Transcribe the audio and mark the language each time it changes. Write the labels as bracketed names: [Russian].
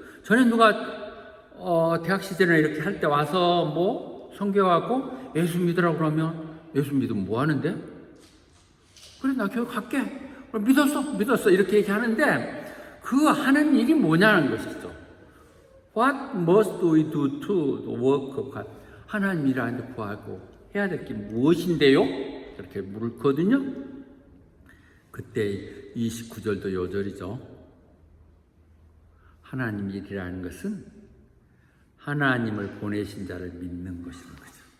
[Korean] 전에 누가 대학 시절에 이렇게 할 때 와서 뭐 성경하고 예수 믿으라고 그러면 예수 믿으면 뭐 하는데? 그래 나 교회 갈게. 믿었어 이렇게 얘기하는데 그 하는 일이 뭐냐는 것이죠. [English] What must we do to the work of God? [Korean] 하나님 일하는데 구하고 해야 될 게 무엇인데요? 이렇게 물거든요. 그때 29절도 요절이죠. 하나님 일이라는 것은 하나님을 보내신 자를 믿는 것이라는 거죠.